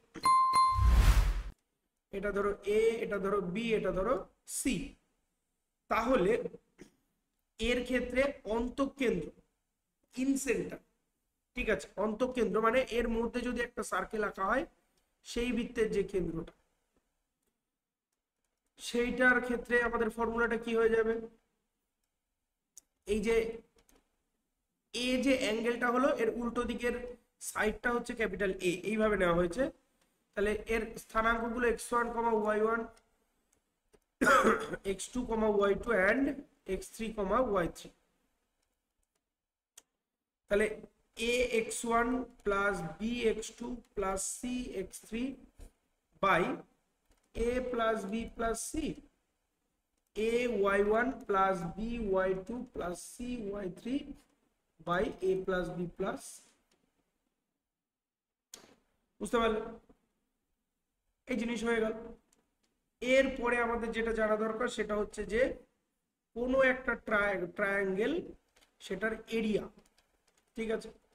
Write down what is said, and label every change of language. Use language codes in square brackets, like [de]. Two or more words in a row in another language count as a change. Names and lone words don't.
[bn] এটা ধরো এ, এটা ধরো বি, এটা ধরো সি, তাহলে এর ক্ষেত্রে অন্তঃকেন্দ্র, ইনসেন্টার, ঠিক আছে, অন্তঃকেন্দ্র মানে এর মধ্যে যদি একটা সার্কেল আঁকা হয়, সেই বৃত্তের যে কেন্দ্রটা, সেইটার ক্ষেত্রে আমাদের ফর্মুলাটা কি হয়ে যাবে, এই যে এ যে অ্যাঙ্গেলটা হলো এর উল্টো দিকের সাইডটা হচ্ছে ক্যাপিটাল এ, এইভাবে নেওয়া হয়েছে। তাহলে এর স্থানাঙ্কগুলো x1, y1, x2, y2 and x3, y3। [en] তাহলে ax1 plus bx2 plus cx3 by a plus b plus c, ay1 plus by2 plus cy3 by a plus b plus, [bn] বুঝতে পারলে, এই জিনিস হয়ে গেল। এরপরে আমাদের যেটা জানা দরকার সেটা হচ্ছে যে কোনো একটা ট্রায়াঙ্গেল, সেটার এরিয়া, ঠিক আছে,